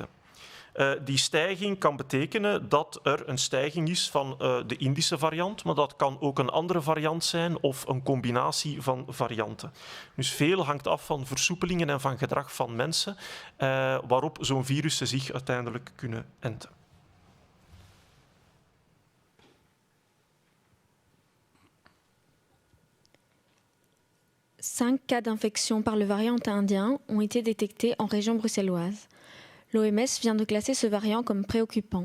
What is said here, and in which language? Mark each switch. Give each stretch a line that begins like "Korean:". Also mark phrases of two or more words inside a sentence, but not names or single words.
Dutch: Die stijging kan betekenen dat er een stijging is van de Indische variant, maar dat kan ook een andere variant zijn of een combinatie van varianten. Dus veel hangt af van versoepelingen en van gedrag van mensen, waarop zo'n virussen zich uiteindelijk kunnen enten.
French: 5 cas d'infection par le variant indien ont été détectés en région bruxelloise. L'OMS vient de classer ce variant comme préoccupant.